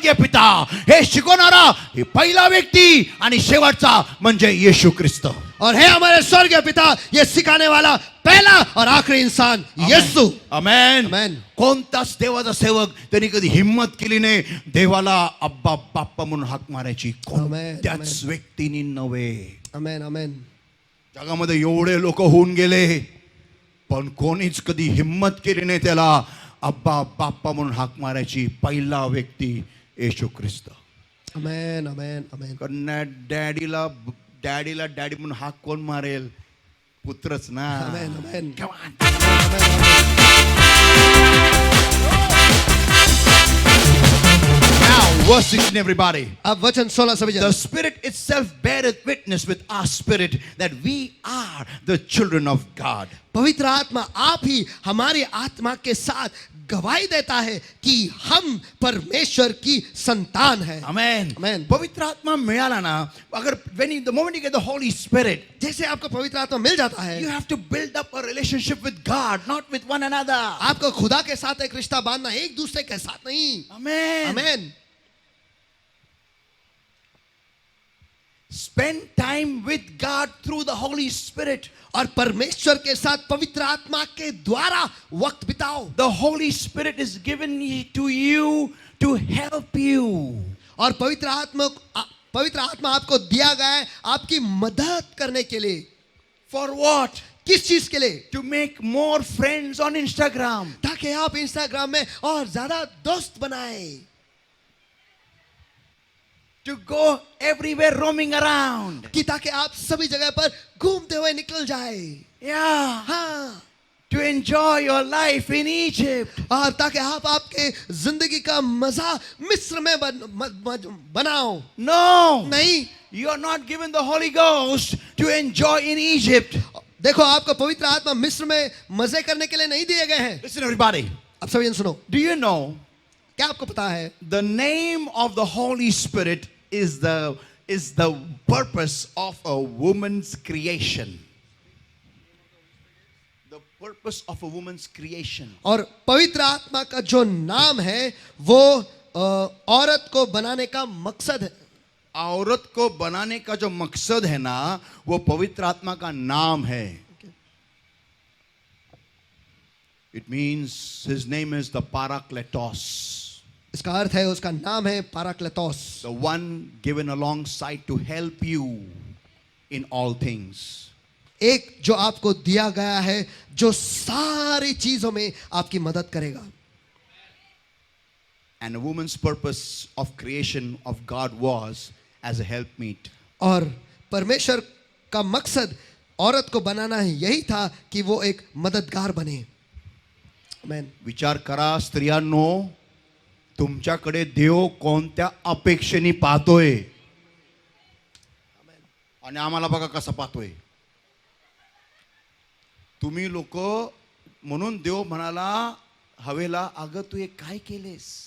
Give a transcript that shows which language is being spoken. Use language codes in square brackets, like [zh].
[mr] स्वर्गीय पिता हे शिकवणारा हे पहिला व्यक्ती आणि शेवटचा म्हणजे येशू ख्रिस्त. [hi] और है हमारे स्वर्गीय पिता ये सिखाने वाला पहला और आखिरी इंसान यीशु. आमेन. आमेन. [mr] कोणताच देवाचा सेवक त्यांनी कधी हिम्मत केली नाही देवाला अब्बा बाप्पा म्हणून हाक मारायची. कोणत्याच व्यक्तीनी नव्हे. आमेन. आमेन. जगामध्ये एवढे लोक होऊन गेले पण कोणीच कधी हिम्मत केली नाही त्याला अब्बा बाप्पा म्हणून हाक मारायची. पहिला व्यक्ती येशू ख्रिस्त. आमेन. आमेन. आमेन. कारण डॅडीला डॅडी म्हणून हाक कोण मारेल? पुत्रच ना. आमेन. आमेन. [en] Come on. Now, verse 16, everybody. [hi] अब वचन 16 सभी [en] The Spirit itself beareth witness with our spirit that we are the children of God. [hi] पवित्र आत्मा आप ही हमारी आत्मा के साथ गवाही देता है कि हम परमेश्वर की संतान है. Amen. Amen. [mr] पवित्र आत्मा मिळाला ना [en] अगर the moment you get the Holy Spirit, [hi] जैसे आपको पवित्र आत्मा मिल जाता है [en] you have to build up a relationship with God, not with one another. [hi] आपको खुदा के साथ एक रिश्ता बांधना, एक दूसरे के साथ नहीं. Amen. Amen. [en] Spend time with God through the Holy Spirit. [hi] और परमेश्वर के साथ पवित्र आत्मा के द्वारा वक्त बिताओ. [en] The Holy Spirit is given to you to help you. [hi] और पवित्र आत्मा आपको दिया गया है आपकी मदद करने के लिए. [en] For what? [hi] किस चीज के लिए? [en] To make more friends on Instagram. [hi] ताकि आप इंस्टाग्राम में और ज्यादा दोस्त बनाए. [en] To go everywhere roaming around. [hi] कि ताकि आप सभी जगह पर घूमते हुए निकल जाए. Yeah. हाँ. [en] To enjoy your life in Egypt. [hi] और ताकि आप आपके जिंदगी का मजा मिस्र में बनाओ. [en] No. [hi] नहीं. [en] You are not given the Holy Ghost to enjoy in Egypt. [hi] देखो आपको पवित्र आत्मा मिस्र में मजे करने के लिए नहीं दिए गए हैं. [en] Listen everybody. [hi] अब सभी जन सुनो. [en] Do you know [hi] क्या आपको पता है? [en] the name of the Holy Spirit is the purpose of a woman's creation. The purpose of a woman's creation. [hi] और पवित्र आत्मा का जो नाम है वो औरत को बनाने का मकसद है. औरत को बनाने का जो मकसद है ना वो पवित्र आत्मा का नाम है. [en] It means his name is the Parakletos. [hi] इसका अर्थ है उसका नाम है पाराक्लेतोस. [en] The one given alongside to help you in all things. [hi] एक जो आपको दिया गया है जो सारी चीजों में आपकी मदद करेगा. [en] And a woman's purpose of creation of God was as a helpmeet. [hi] और परमेश्वर का मकसद औरत को बनाना है यही था कि वो एक मददगार बने. आमेन. [mr] विचार करा स्त्रियांनो तुमच्याकडे देव कोणत्या अपेक्षेने पाहतोय आणि आम्हाला बघा कसा पाहतोय. तुम्ही लोक म्हणून देव म्हणाला हवेला अगं तू हे काय केलेस?